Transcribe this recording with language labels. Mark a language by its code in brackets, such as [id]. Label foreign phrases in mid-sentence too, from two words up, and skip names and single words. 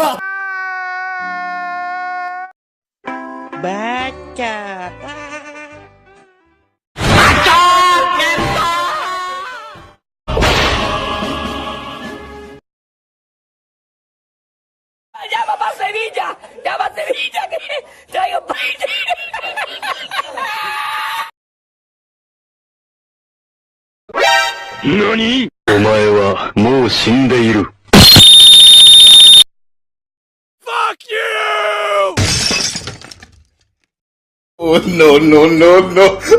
[es] Baca. Llama para Sevilla, llama a Sevilla que traigo país. [ja] 何？お前はもう死んでいる。 [en] Fuck you! Oh no no no no.